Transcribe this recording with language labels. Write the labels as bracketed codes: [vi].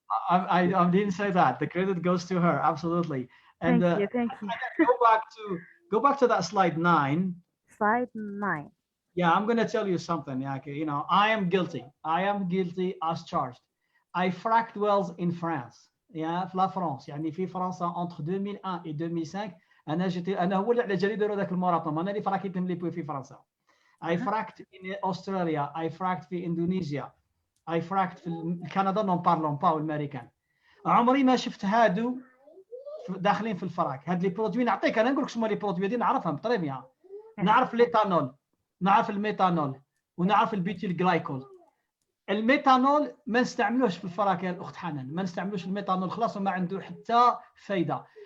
[en] I didn't say that. The credit goes to her, absolutely. And thank you. Go back to that slide 9. Slide 9. Yeah, I'm going to tell you something. Yeah, you know, I am guilty as charged. I fracked wells in France. Yeah, [ar] في فرنسا. يعني في فرنسا [fr] entre 2001 et 2005. [ar] انا هو اللي على جالي داروا ذاك الماراثون، انا اللي فراكيت ملي في فرنسا. [en] I fracked in Australia, I fracked [ar] في اندونيسيا, [en] I fracked [ar] في كندا، نون بارلون با والامريكان. عمري ما شفت هادو داخلين في الفراك. هاد لي برودوي نعطيك، انا نقول لك شنو لي برودوي دي نعرفهم طري بيان. نعرف ليتانول، نعرف الميتانول، ونعرف البيتيل جلايكول. الميتانول ما نستعملوش في الفراك يا الاخت حنان، ما نستعملوش الميتانول خلاص وما عنده حتى فايده.